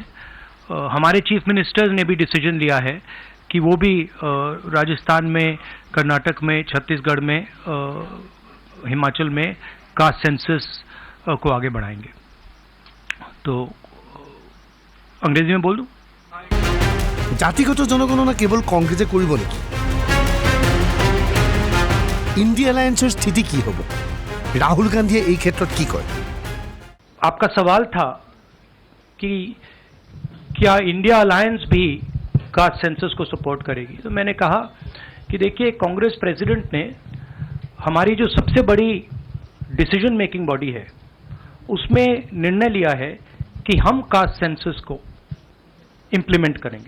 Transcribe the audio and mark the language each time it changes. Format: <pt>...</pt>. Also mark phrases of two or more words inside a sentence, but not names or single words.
<hi>हमारे</hi> <en>chief ministers</en> <hi>ने भी डिसीजन लिया है कि वो भी राजस्थान में, कर्नाटक में, छत्तीसगढ़ में, हिमाचल में</hi> <en>caste census</en> <hi>को आगे बढ़ाएंगे। तो अंग्रेजी में बोल दूं?</hi> <as>জাতিগত জনগণনা কেৱল কংগ্ৰেছে কৰিব নেকি? ইণ্ডিয়া এলায়েন্সৰ স্থিতি কি হ'ব? ৰাহুল গান্ধীয়ে এই ক্ষেত্ৰত কি কয়?</as> <hi>आपका सवाल था कि क्या इंडिया अलायंस भी</hi> <en>caste census</en> <hi>को सपोर्ट करेगी। तो मैंने कहा कि देखिए, कांग्रेस प्रेसिडेंट ने हमारी जो सबसे बड़ी</hi> <en>decision making body</en> <hi>है उसमें निर्णय लिया है कि हम</hi> <en>caste census</en> <hi>को इम्प्लीमेंट करेंगे।</hi>